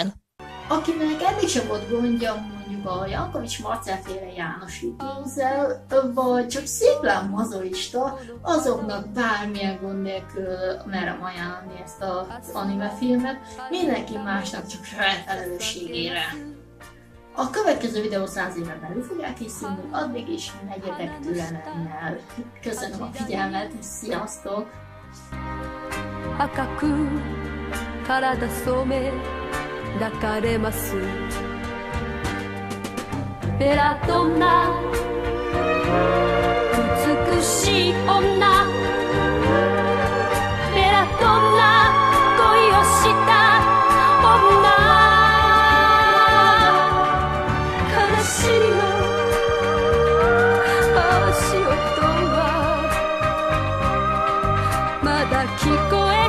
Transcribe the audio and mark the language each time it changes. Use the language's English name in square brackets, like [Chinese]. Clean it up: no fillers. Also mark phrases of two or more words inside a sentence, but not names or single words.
[Hungarian] Akinek eddig sem volt gondja mondjuk a Jankovics Marcel-féle János Vitézzel, vagy csak szépen mazoista, azoknak bármilyen gond nélkül merem ajánlani ezt az anime filmet, mindenki másnak csak saját felelősségére. A következő videó 100 éven belül fog elkészülni, addig is legyetek türelemmel. Köszönöm a figyelmet, sziasztok! [Japanese] 赤く体染め抱かれますベラドンナ美しい女ベラドンナ恋をした女悲しみの足音はまだ聞こえ